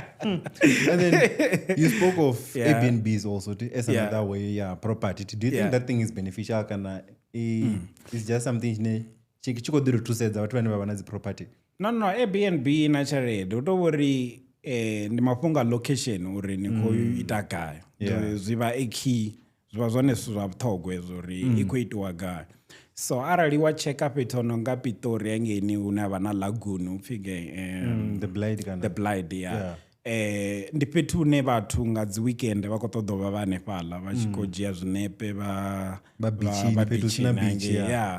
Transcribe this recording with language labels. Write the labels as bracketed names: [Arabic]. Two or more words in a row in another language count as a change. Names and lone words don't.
[English] And then you spoke of Airbnbs also as another way, property. Do you think that thing is beneficial? It's just something [Venda] chiko ḓi ri thusedza vhathu vhane vha vha na dzi property? No, Airbnb na tshelede hu tou uri ndi mafhungo a location uri ni khou ita gai, zwi vha a key, zwi vha zwone zwithu zwa vhuṱhogwa hezwo uri i khou itiwa gai. So arali wa checka fhethu no nga Pitori hangeni hune havha na lagoon upfhi the Blyde ndi fhethu hune vhathu nga dzi weekend vha khou ṱoḓa vha vha hanefhaḽa vha tshi khou dzhia zwinepe vha bichini.